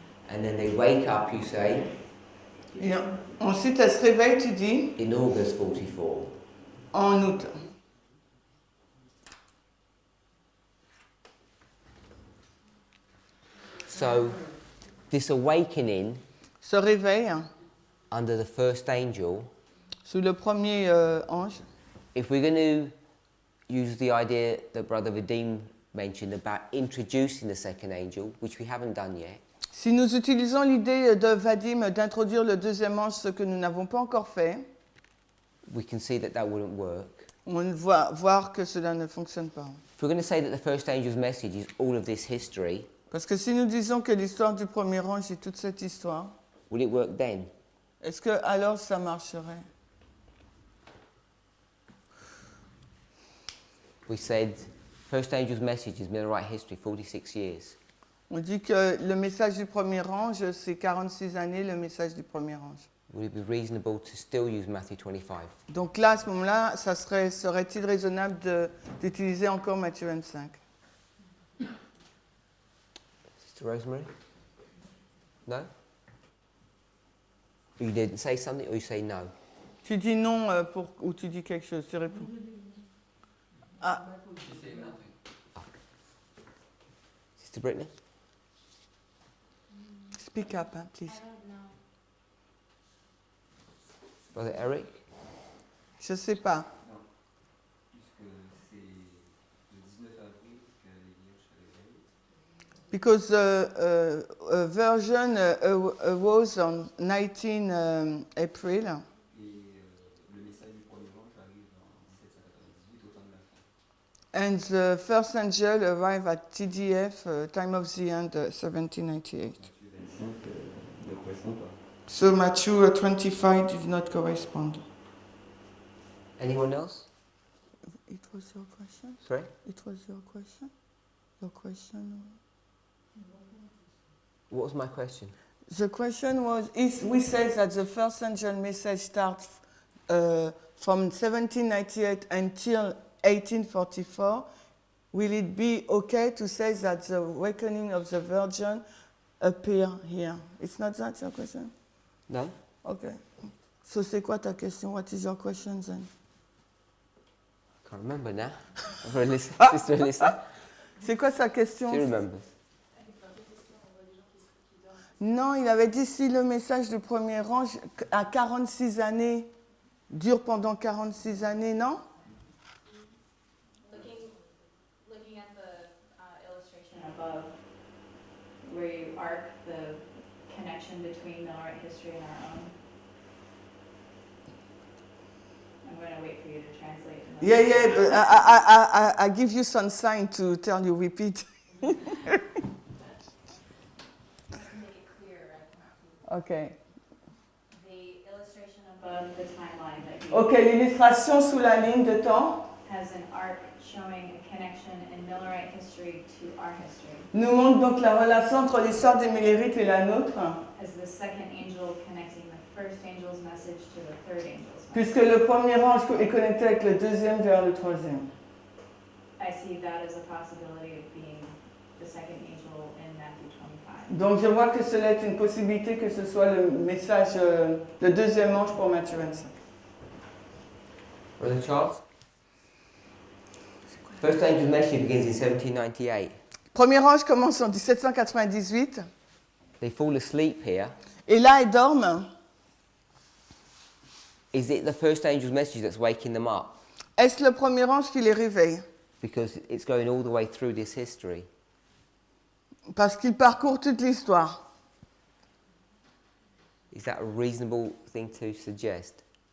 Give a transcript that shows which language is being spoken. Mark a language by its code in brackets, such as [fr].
[en] And then they wake up, you say, [fr] Et ensuite, elle se réveille, tu dis, [en] in August 44. [fr] en août. [en] So this awakening [fr] Se réveille [en] under the first angel, [fr] sous le premier ange. [en] if we're going to use the idea that Brother Vadim mentioned about introducing the second angel, which we haven't done yet, [fr] Si nous utilisons l'idée de Vadim d'introduire le deuxième ange, ce que nous n'avons pas encore fait, [en] we can see that that wouldn't work. [fr] on va voir que cela ne fonctionne pas. [en] If we're going to say that the first angel's message is all of this history, [fr] Parce que si nous disons que l'histoire du premier ange est toute cette histoire, [en] will it work then? [fr] est-ce que alors ça marcherait? [en] We said first angel's message is Millerite history, 46 years. [fr] On dit que le message du premier ange, c'est 46 années le message du premier ange. [en] Would it be reasonable to still use Matthew 25? [fr] Donc là, à ce moment-là, serait-il raisonnable d'utiliser encore Matthieu 25? [en] Sister Rosemary? No? You didn't say something or you say no? [fr] Tu dis non ou tu dis quelque chose, tu réponds. Ah, [en] Sister Brittany? speak up, hein, please. Brother Eric? [fr] Je ne sais pas. Non, puisque c'est le 19 avril qu'elle est venue chez les [en] Because a version arose on 19 April, [fr] Et le message du premier ange arrive en 1798 au temps de la fin. [en] and the first angel arrived at TDF, time of the end, 1798. [fr] Matthieu 25 ne correspond pas. [en] So Matthew 25 did not correspond. Anyone else? It was your question? Sorry? It was your question? Your question? What was my question? The question was, we said that the first angel message starts from 1798 until 1844. Will it be okay to say that the awakening of the Virgin appear here? It's not that your question? No? Okay. [fr] So c'est quoi ta question? [en] What is your question then? Can't remember now. Sister Alyssa? [fr] C'est quoi sa question? [en] She remembers. [fr] Non, il avait dit si le message du premier ange à 46 années dure pendant 46 années, non? [en] Looking at the illustration above, where you arc the connection between the art history and our own. I'm going to wait for you to translate. Yeah, but I give you some sign to tell you repeat. Make it clearer, I can see. Okay. The illustration above the timeline that you [fr] Ok, l'illustration sous la ligne de temps [en] has an arc showing a connection in Millerite history to our history. [fr] nous montre donc la relation entre l'histoire des Millérites et la nôtre, [en] As the second angel connecting the first angel's message to the third angel's message. [fr] puisque le premier ange est connecté avec le deuxième vers le troisième. [en] I see that as a possibility of being the second angel in Matthew 25. [fr] Donc je vois que cela est une possibilité que ce soit le message, le deuxième ange pour Matthieu 25. [en] Brother Charles? First angel's message begins in 1798. [fr] Premier ange commence en 1798 [en] They fall asleep here. [fr] et là ils dorment. [en] Is it the first angel's message that's waking them up? [fr] Est-ce le premier ange qui les réveille? [en] Because it's going all the way through this history. [fr] Parce qu'il parcourt toute l'histoire. [en] Is that a reasonable thing to suggest?